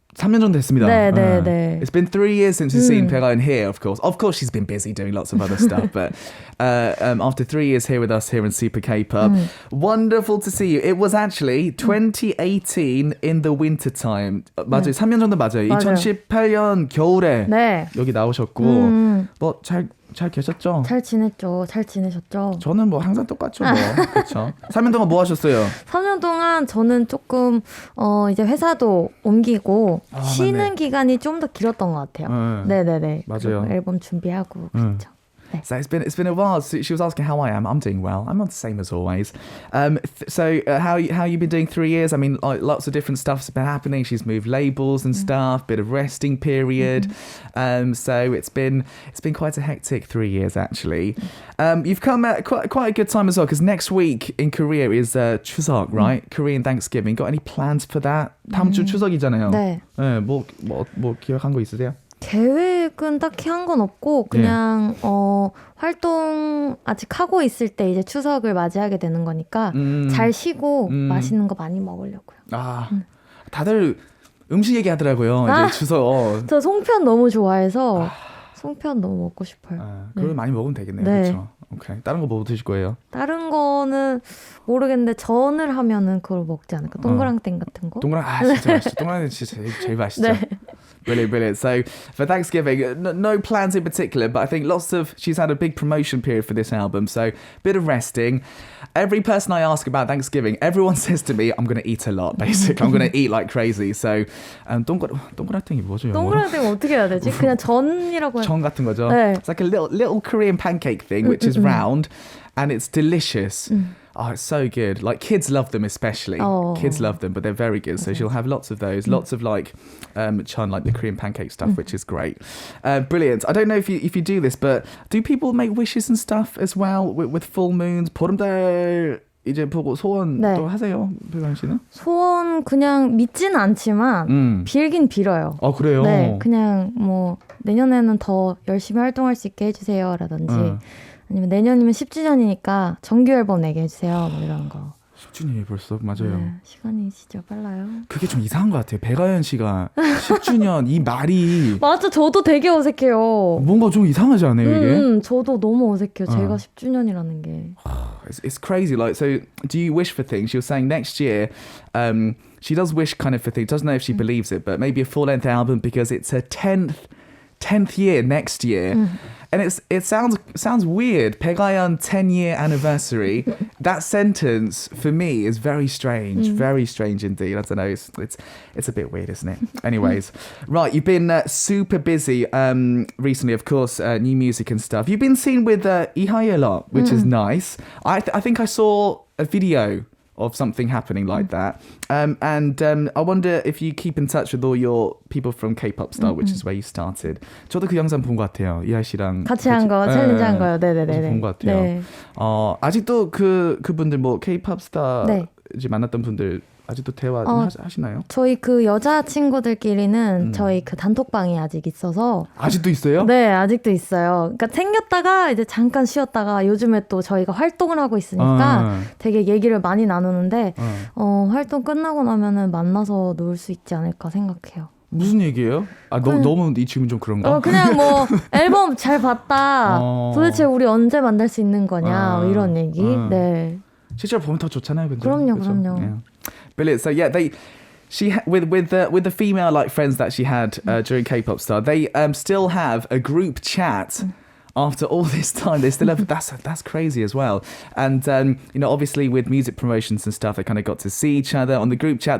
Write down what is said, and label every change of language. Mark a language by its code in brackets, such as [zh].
[ko] 3년 정도 됐습니다. 네. [en] It's been 3 years since we've seen Baek A Yeon here, of course. Of course, she's been busy doing lots of other stuff, but after 3 years here with us here in Super K-pop, wonderful to see you. It was actually 2018 in the winter time. [ko] 맞아요. 3년 정도 맞아요. 2018년 겨울에 여기 나오셨고 뭐 잘 계셨죠? 잘 지냈죠. 잘 지내셨죠? 저는 뭐 항상 똑같죠. 뭐. 그렇죠. 3년 동안 뭐 하셨어요? 3년 동안 저는 조금 이제 회사도 옮기고 쉬는 기간이 좀 더 길었던 것 같아요. 네네네. 맞아요. 앨범 준비하고 그렇죠. [en] So it's been a while. So she was asking how I am. I'm doing well. I'm the same as always. How you been doing 3 years? I mean, like, lots of different stuff's been happening. She's moved labels and stuff. Bit of resting period. So it's been quite a hectic 3 years actually. You've come at quite a good time as well because next week in Korea is 추석, right? Korean Thanksgiving. Got any plans for that? [ko] 다음 주 추석이잖아요. 네. 뭐 기억한 거 있으세요? 계획은 딱히 한 건 없고 그냥 활동 아직 하고 있을 때 이제 추석을 맞이하게 되는 거니까 잘 쉬고 맛있는 거 많이 먹으려고요. 다들 음식 얘기하더라고요. 이제 추석. 저 송편 너무 좋아해서 송편 너무 먹고 싶어요. 그걸 많이 먹으면 되겠네요. 네. 그렇죠. 오케이. 다른 거 뭐 드실 거예요? 다른 거는 모르겠는데 전을 하면은 그걸 먹지 않을까? 동그랑땡 같은 거? 진짜 맛있죠. 동그랑땡 진짜 제일 맛있죠. 네. [en] Brilliant. So for Thanksgiving, no plans in particular, but I think she's had a big promotion period for this album, so bit of resting. Every person I ask about Thanksgiving, everyone says to me, I'm going to eat a lot, basically. I'm going to eat like crazy. [ko] So 동그랑땡이 뭐죠? 동그랑땡 어떻게 해야 되지? 그냥 전이라고 전 같은 거죠? 네. [en] It's like a little Korean pancake thing, which is round, and it's delicious. Oh, it's so good. Like kids love them especially. Kids love them, but they're very good. So she'll have lots of those, lots of like chun, like the Korean pancake stuff, which is great. Brilliant. I don't know if you do this, but do people make wishes and stuff as well with full moons? [ko] 보름달 이제 보고 소원 또 하세요, 배관 씨는? 소원 그냥 믿지는 않지만 빌긴 빌어요. 그래요? 네, 그냥 뭐 내년에는 더 열심히 활동할 수 있게 해주세요라든지. 아니면 내년이면 10주년이니까 정규 앨범 내게 해주세요. 뭐 이런 거. 10주년이 벌써? 맞아요. 네, 시간이 진짜 빨라요. 그게 좀 이상한 것 같아요. 백아연 씨가 10주년 이 말이 맞아, 저도 되게 어색해요. 뭔가 좀 이상하지 않아요, 이게? 저도 너무 어색해요. 제가 10주년이라는 게. [en] It's crazy. Like, so do you wish for things? She was saying next year, she does wish kind of for things. Doesn't know if she believes it, but maybe a full-length album because it's her 10th year next year. And it sounds weird. Baek A Yeon 10-year anniversary. That sentence for me is very strange. Very strange indeed. I don't know. It's a bit weird, isn't it? Anyways, right. You've been super busy recently, of course. New music and stuff. You've been seen with Ihaye a lot, which is nice. I think I saw a video of something happening like that. And I wonder if you keep in touch with all your people from K-pop Star, which is where you started. [ko] 저도 그 영상 본 것 같아요. 이하 씨랑 같이 한 거, 챌린지 한 거요. 네네네. 본 것 같아요. 네. 아직도 그분들 뭐 K-pop Star 이제 만났던 분들 아직도 대화 좀 하시나요? 저희 그 여자 친구들끼리는 저희 그 단톡방이 아직 있어서 아직도 있어요? 네, 아직도 있어요. 그러니까 생겼다가 이제 잠깐 쉬었다가 요즘에 또 저희가 활동을 하고 있으니까 되게 얘기를 많이 나누는데 활동 끝나고 나면은 만나서 놀 수 있지 않을까 생각해요. 무슨 얘기예요? 너무 이 질문 좀 그런가? 그냥 뭐 앨범 잘 봤다. 도대체 우리 언제 만날 수 있는 거냐 뭐 이런 얘기. 네. 실제로 보면 더 좋잖아요, 근데. 그럼요. [en] Yeah. Brilliant. So yeah, with the female like friends that she had during K-pop Star, they still have a group chat after all this time, they still have that's crazy as well. And obviously with music promotions and stuff, they kind of got to see each other on the group chat.